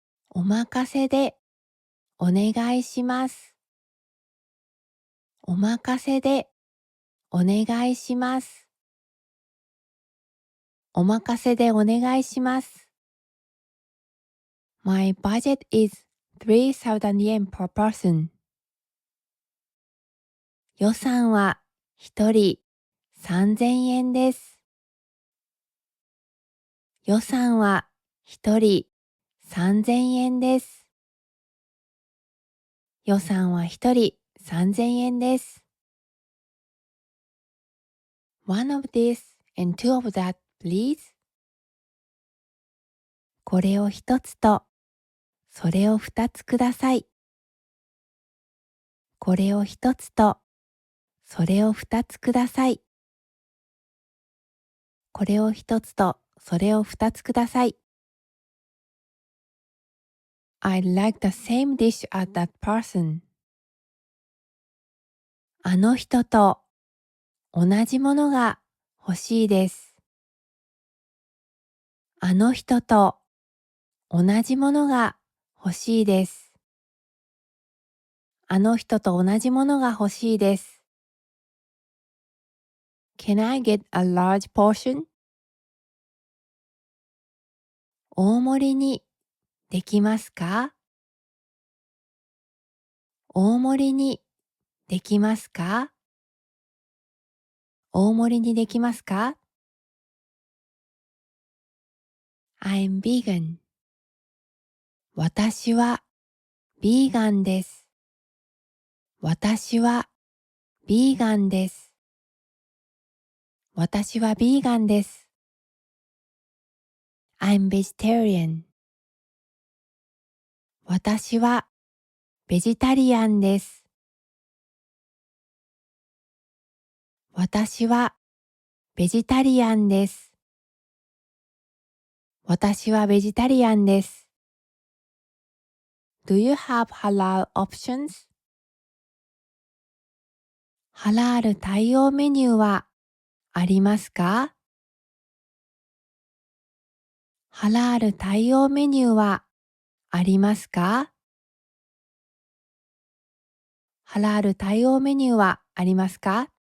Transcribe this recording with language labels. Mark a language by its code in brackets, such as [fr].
[ja] お任せでお願いします。お任せでお願いします。お任せでお願いします。 [en] My budget is 3,000 yen per person. [ja] 予算は一人3000円です。予算は一人3000円です。予算は一人3000円です。 [en] One of this and two of that, please. [ja] これを一つと、それを二つください。これを一つと、それを二つください。これを一つと、それを二つください。 [en] I'd like the same dish as that person. [ja] あの人と同じものが欲しいです。あの人と同じものが欲しいです。あの人と同じものが欲しいです。 [en] Can I get a large portion? [ja] 大盛りにできますか？大盛りにできますか？大盛りにできますか？ [en] I'm vegan. [ja] 私はビーガンです。私はビーガンです。私はビーガンです。 [en] I'm vegetarian. [ja] 私はベジタリアンです。私はベジタリアンです。私はベジタリアンです。 [en] Do you have halal options? [ja] ハラール対応メニューはありますか？ハラール対応メニューはありますか？ハラール対応メニューはありますか？